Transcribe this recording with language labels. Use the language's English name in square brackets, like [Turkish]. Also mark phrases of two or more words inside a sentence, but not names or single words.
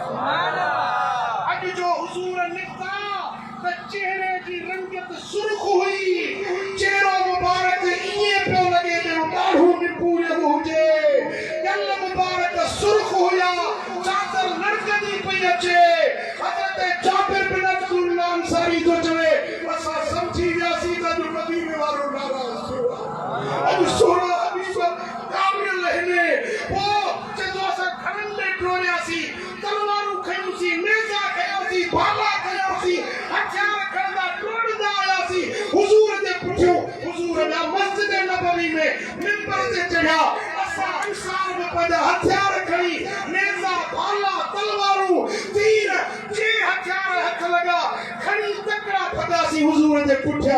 [Sindhi] अॼु जो हुजूर निकिता त चेहरे जी रंगत सुर्ख हुई चेहरो मुबारक ईअं पियो लॻे ॼणो ॾाढ़ूं निपूड़ियल हुजे कल मुबारक सुर्ख हुया चादर लड़कंदी पई अचे हज़रत जाबिर बिन अब्दुल्लाह अंसारी तो चवे असां समझी वियासीं त जो मदीने वारो नाराज़ थियो अॼु सोना हबीब कामिल हिने पोइ चवंदो असां घरनि में टोड़ियासीं तलवारूं खयूंसीं नेज़ा खयासीं भाला खयासीं हथियार खणंदा टोड़ंदा आयासीं हुजूर जे पुठियों हुजूर जा मस्जिद नबवी में मिंबर ते चढ़िया असां अंसार में पंहिंजा हथियार खणी नेज़ा भाला तलवारूं तीर जे हथियार हथ लगा खणी तकड़ा फदासी हुजूर जे पुठियां